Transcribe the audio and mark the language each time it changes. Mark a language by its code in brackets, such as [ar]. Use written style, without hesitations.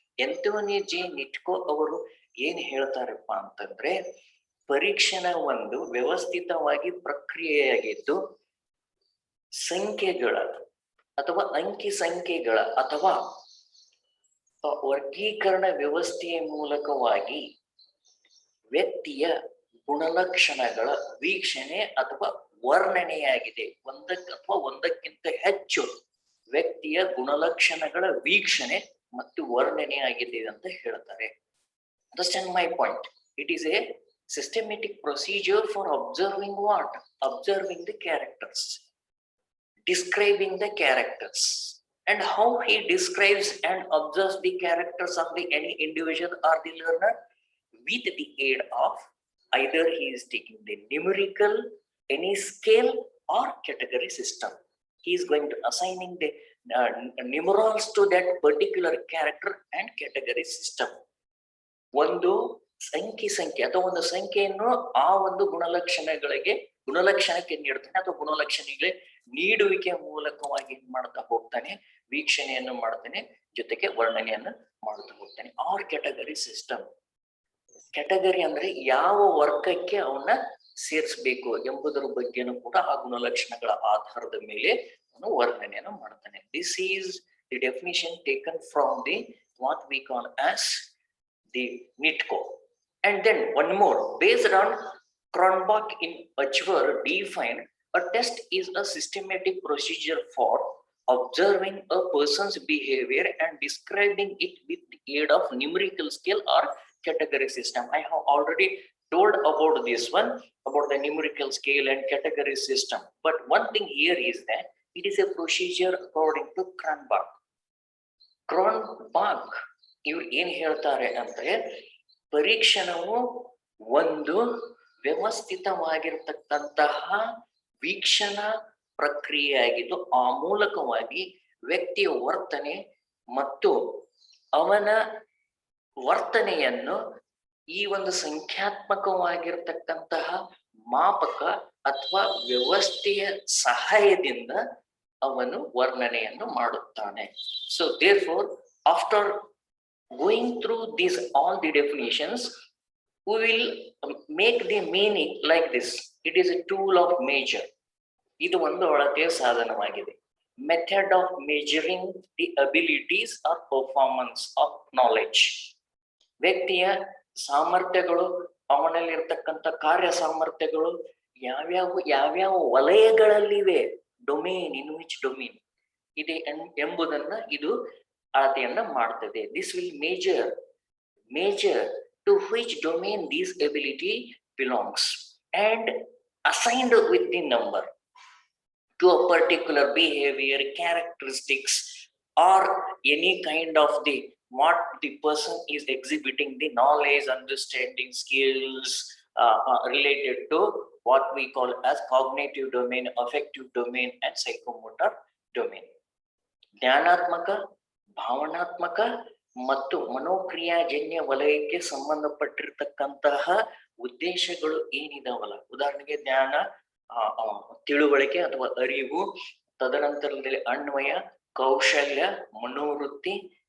[kn] Anthony J ನಿಟ್ಕೋ ಅವರು ಏನ್ ಹೇಳ್ತಾರಪ್ಪ ಅಂತಂದ್ರೆ, ಪರೀಕ್ಷಣ ಒಂದು ವ್ಯವಸ್ಥಿತವಾಗಿ ಪ್ರಕ್ರಿಯೆಯಾಗಿದ್ದು ಸಂಖ್ಯೆಗಳ ಅಥವಾ ಅಂಕಿ ಸಂಖ್ಯೆಗಳ ಅಥವಾ ವರ್ಗೀಕರಣ ವ್ಯವಸ್ಥೆಯ ಮೂಲಕವಾಗಿ ವ್ಯಕ್ತಿಯ ಗುಣಲಕ್ಷಣಗಳ ವೀಕ್ಷಣೆ ಅಥವಾ ವರ್ಣನೆಯಾಗಿದೆ. ಒಂದಕ್ಕಿಂತ ಹೆಚ್ಚು ವ್ಯಕ್ತಿಯ ಗುಣಲಕ್ಷಣಗಳ ವೀಕ್ಷಣೆ ಮತ್ತು ವರ್ಣನೆಯಾಗಿದೆ ಅಂತ ಹೇಳ್ತಾರೆ. [en] Understand my point? It is a systematic procedure for observing what? Observing the characters, describing the characters, and how he describes and observes the characters of the any individual or the learner with the aid of either he is taking the numerical, any scale or category system. He is going to assigning the numerals to that particular character and category system. [kn] ಒಂದು ಸಂಖ್ಯೆ ಅಥವಾ ಒಂದು ಸಂಖ್ಯೆಯನ್ನು ಆ ಒಂದು ಗುಣಲಕ್ಷಣಕ್ಕೆ ನೀಡ್ತಾನೆ ಅಥವಾ ಗುಣಲಕ್ಷಣಗಳಿಗೆ ನೀಡುವಿಕೆ ಮೂಲಕವಾಗಿ ಏನ್ ಮಾಡ್ತಾ ಹೋಗ್ತಾನೆ, ವೀಕ್ಷಣೆಯನ್ನು ಮಾಡ್ತಾನೆ, ಜೊತೆಗೆ ವರ್ಣನೆಯನ್ನು ಮಾಡ್ತಾ ಹೋಗ್ತಾನೆ. [en] Or category system. [kn] ಕ್ಯಾಟಗರಿ ಅಂದ್ರೆ ಯಾವ ವರ್ಗಕ್ಕೆ ಅವನ್ನ ಸೇರಿಸಬೇಕು ಎಂಬುದರ ಬಗ್ಗೆನೂ ಕೂಡ ಆ ಗುಣಲಕ್ಷಣಗಳ ಆಧಾರದ ಮೇಲೆ ಅವನು ವರ್ಣನೆಯನ್ನು ಮಾಡ್ತಾನೆ. [en] This is the definition taken from the what we call as the Nitko. And then one more, based on Cronbach in Achvar defined, a test is a systematic procedure for observing a person's behavior and describing it with the aid of numerical scale or category system. I have already told about this one, about the numerical scale and category system. But one thing here is that it is a procedure according to Cronbach. [kn] Cronbach ಇವ್ರು ಏನ್ ಹೇಳ್ತಾರೆ ಅಂದ್ರೆ, ಪರೀಕ್ಷಣವು ಒಂದು ವ್ಯವಸ್ಥಿತವಾಗಿರ್ತಕ್ಕಂತಹ ವೀಕ್ಷಣಾ ಪ್ರಕ್ರಿಯೆಯಾಗಿದ್ದು ಆ ಮೂಲಕವಾಗಿ ವ್ಯಕ್ತಿಯ ವರ್ತನೆ ಮತ್ತು ಅವನ ವರ್ತನೆಯನ್ನು ಈ ಒಂದು ಸಂಖ್ಯಾತ್ಮಕವಾಗಿರ್ತಕ್ಕಂತಹ ಮಾಪಕ ಅಥವಾ ವ್ಯವಸ್ಥೆಯ ಸಹಾಯದಿಂದ ಅವನು ವರ್ಣನೆಯನ್ನು ಮಾಡುತ್ತಾನೆ. [en] So therefore after going through these all the definitions, we will make the meaning like this. It is a tool of measure. [kn] ಇದು ಒಂದು ಅಳತೆಯ ಸಾಧನವಾಗಿದೆ. [en] Method of measuring the abilities or performance of knowledge. [kn] ವ್ಯಕ್ತಿಯ ಸಾಮರ್ಥ್ಯಗಳು, ಅವನಲ್ಲಿರ್ತಕ್ಕಂಥ ಕಾರ್ಯ ಸಾಮರ್ಥ್ಯಗಳು ಯಾವ್ಯಾವ ವಲಯಗಳಲ್ಲಿವೆ, [en] domain, in which domain [kn] ಇದೆ ಎಂಬುದನ್ನ ಇದು ಅಳತೆಯನ್ನ ಮಾಡ್ತದೆ. [en] This will measure to which domain this ability belongs and assigned with the number to a particular behavior, characteristics, or any kind of the what the person is exhibiting, the knowledge, understanding, skills related to what we call as cognitive domain, affective domain, and psychomotor domain. [kn] ಜ್ಞಾನಾತ್ಮಕ, ಭಾವನಾತ್ಮಕ ಮತ್ತು ಮನೋಕ್ರಿಯಾಜನ್ಯ ವಲಯಕ್ಕೆ ಸಂಬಂಧಪಟ್ಟಿರ್ತಕ್ಕಂತಹ ಉದ್ದೇಶಗಳು ಏನಿದಾವಲ್ಲ, ಉದಾಹರಣೆಗೆ ಜ್ಞಾನ, ತಿಳುವಳಿಕೆ ಅಥವಾ ಅರಿವು, ತದನಂತರದಲ್ಲಿ ಅನ್ವಯ, ಕೌಶಲ್ಯ, ಮನೋವೃತ್ತಿ.